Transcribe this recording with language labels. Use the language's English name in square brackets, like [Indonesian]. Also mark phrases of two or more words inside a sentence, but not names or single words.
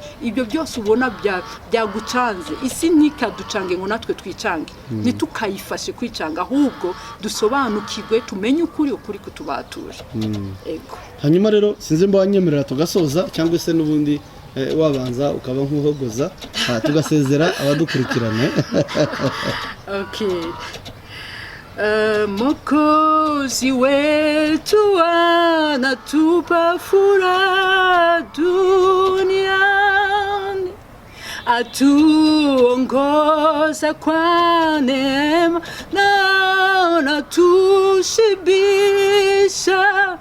[Kinyarwanda] Ibyo byose ubona byagucanze, isi ntikaducange ngo natwe twicange, ntitukayifashe kwicanga, ahubwo dusobanukirwe, tumenye ukuri kutubatuje. Hanyuma rero sinzi mba wanyemerera tugasoza cyangwa se n'ubundi wabanza ukaba nk'uhogoza tugasezera abadukurikirana. [Swahili] Mwokozi wetu anatupa furaha duniani, atuongoza kwa neema na anatushibisha.